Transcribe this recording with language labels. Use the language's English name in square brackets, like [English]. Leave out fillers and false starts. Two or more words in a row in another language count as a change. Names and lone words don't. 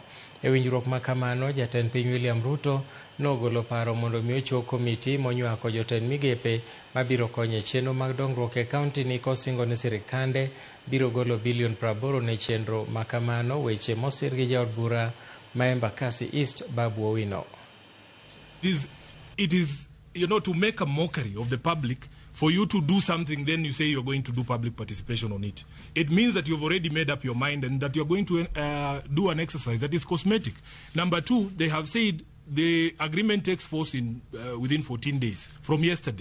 [Luo (Kenya and Tanzania)] E winjruok ma kamano, jatend piny William Ruto nogolo paro mondo mi ochok komiti monywako jotend migepe mabiro konyo chenro mag dongruok e kaunti ni kosingo ni sirikande biro golo bilion 80 ne chenro ma kamano. Weche mosir gi jaod bura ma Embakasi East Babu Owino. [English] It is, to make a mockery of the public. For you to do something, then you say you're going to do public participation on it. It means that you've already made up your mind and that you're going to do an exercise that is cosmetic. Number 2, they have said the agreement takes force within 14 days from yesterday.